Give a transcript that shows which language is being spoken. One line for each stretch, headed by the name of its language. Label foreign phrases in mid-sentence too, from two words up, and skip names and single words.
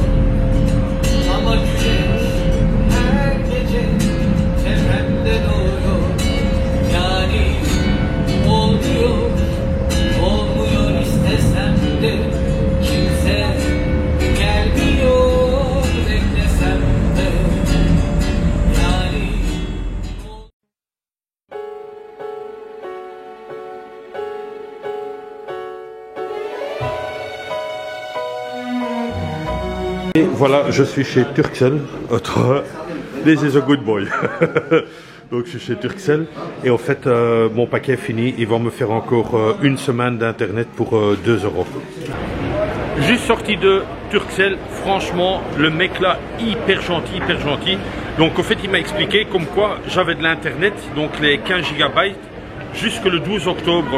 Turkish: Ama güneş her gece tepemde doğuyor. Yani olmuyor, olmuyor istesem de, kimse gelmiyor beklesem de. Yani
French: Et voilà, je suis chez Turkcell.
English: This is a good boy.
French: Donc je suis chez Turkcell. Et en fait, mon paquet est fini. Ils vont me faire encore une semaine d'internet pour 2 €. Juste sorti de Turkcell, franchement, le mec là, hyper gentil, hyper gentil. Donc en fait, il m'a expliqué comme quoi j'avais de l'internet, donc les 15 GB, jusque le 12 octobre.